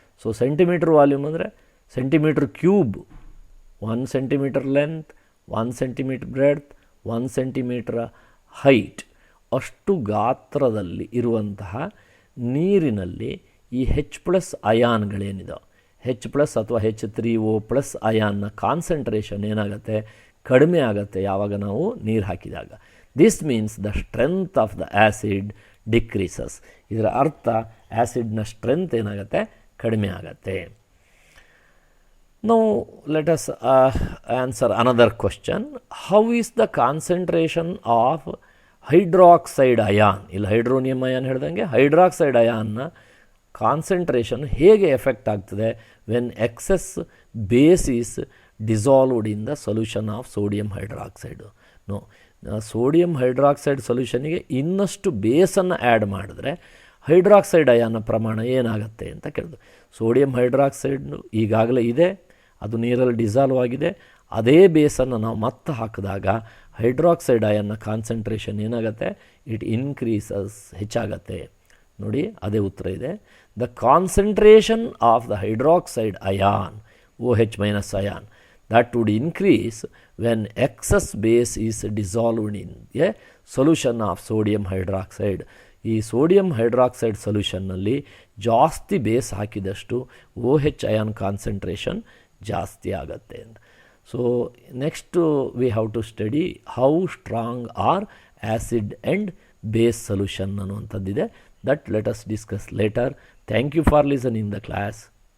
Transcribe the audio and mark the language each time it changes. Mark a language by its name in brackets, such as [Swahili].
[Kannada] So centimetre volume ಅಂದರೆ centimetre cube, 1 centimetre length, 1 centimetre breadth, 1 centimetre height, ಅಷ್ಟು ಗಾತ್ರದಲ್ಲಿ ಇರುವಂತಹ ನೀರಿನಲ್ಲಿ ಈ H+ ಅಯಾನ್ಗಳೇನಿದೆ, H+ ಅಥವಾ H3O+ ಅಯಾನ್ನ ಕಾನ್ಸಂಟ್ರೇಷನ್ ಏನಾಗುತ್ತೆ, ಕಡಿಮೆ ಆಗುತ್ತೆ ಯಾವಾಗ ನಾವು ನೀರು ಹಾಕಿದಾಗ. [English] This means the strength of the acid decreases. [Kannada] ಇದರ ಅರ್ಥ ಆ್ಯಸಿಡ್ನ ಸ್ಟ್ರೆಂತ್ ಏನಾಗುತ್ತೆ, ಕಡಿಮೆ ಆಗುತ್ತೆ. [English] Now let us answer another question. How is the concentration of hydroxide ion? [Kannada] ಇಲ್ಲಿ ಹೈಡ್ರೋನಿಯಮ್ ಅಯಾನ್ ಹೇಳ್ದಂಗೆ ಹೈಡ್ರಾಕ್ಸೈಡ್ ಅಯಾನ್ನ ಕಾನ್ಸಂಟ್ರೇಷನ್ ಹೇಗೆ ಎಫೆಕ್ಟ್ ಆಗ್ತದೆ [English] When excess base is dissolved in the solution of sodium hydroxide? [Kannada] No, sodium hydroxide ಸೊಲ್ಯೂಷನ್ಗೆ ಇನ್ನಷ್ಟು ಬೇಸನ್ನು add ಮಾಡಿದ್ರೆ hydroxide ಅಯಾನ್ನ ಪ್ರಮಾಣ ಏನಾಗುತ್ತೆ ಅಂತ ಕೇಳಿದ್ರು. ಸೋಡಿಯಂ ಹೈಡ್ರಾಕ್ಸೈಡ್ ಈಗಾಗಲೇ ಇದೆ, ಅದು ನೀರಲ್ಲಿ ಡಿಸಾಲ್ವ್ ಆಗಿದೆ. ಅದೇ ಬೇಸನ್ನು ನಾವು ಮತ್ತೆ ಹಾಕಿದಾಗ ಹೈಡ್ರಾಕ್ಸೈಡ್ ಅಯಾನ್ನ ಕಾನ್ಸಂಟ್ರೇಷನ್ ಏನಾಗುತ್ತೆ, [English] it increases, [Kannada] ಹೆಚ್ಚಾಗತ್ತೆ. ನೋಡಿ, ಅದೇ ಉತ್ತರ ಇದೆ. [English] The concentration of the hydroxide ion, OH- ion, that would increase when excess base is dissolved in a solution of sodium hydroxide. [Kannada] ಈ ಸೋಡಿಯಂ ಹೈಡ್ರಾಕ್ಸೈಡ್ ಸೊಲ್ಯೂಷನ್ನಲ್ಲಿ ಜಾಸ್ತಿ ಬೇಸ್ ಹಾಕಿದಷ್ಟು OH ಅಯಾನ್ ಕಾನ್ಸಂಟ್ರೇಷನ್ ಜಾಸ್ತಿ ಆಗುತ್ತೆ. [English] So next we have to study how strong are acid and base solution ಅನ್ನುವಂಥದ್ದಿದೆ. That let us discuss later. Thank you for listening the class.